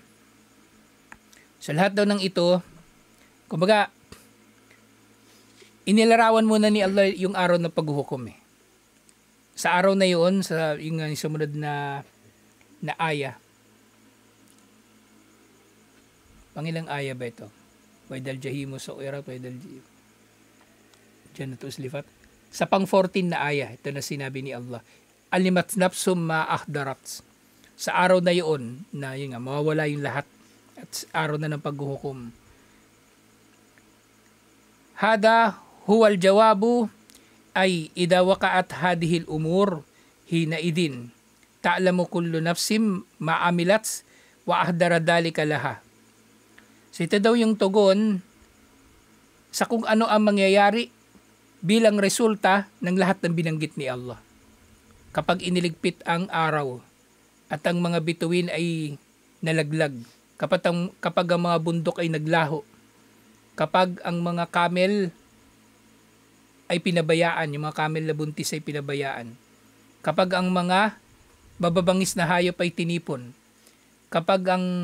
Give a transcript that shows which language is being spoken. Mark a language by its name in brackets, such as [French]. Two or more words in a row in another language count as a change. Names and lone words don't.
[Filipino] So lahat daw ng ito, kumbaga, inilarawan muna ni Allah yung araw ng paghuhukom eh. Sa araw na yun, sa yung sumunod na aya. Pangilang aya ba ito? [Arabic] وإذا الجحيم سعرت وإذا الجنة أزلفت. [Filipino] Sa pang 14 na aya, ito na sinabi ni Allah. [Arabic] علمت نفس ما أحضرت. [Filipino] Sa araw na yun, na yun nga, mawawala yung lahat. At araw na ng paghuhukom. [Arabic] هذا هو الجواب أي إذا وقعت هذه الأمور حينئذ تعلم كل نفس ما عملت وأحضر ذلك لها. [Filipino] So ito daw yung tugon sa kung ano ang mangyayari bilang resulta ng lahat ng binanggit ni Allah. Kapag iniligpit ang araw at ang mga bituin ay nalaglag, kapag ang mga bundok ay naglaho, kapag ang mga camel ay pinabayaan, yung mga camel na buntis ay pinabayaan, kapag ang mga bababangis na hayop ay tinipon, kapag ang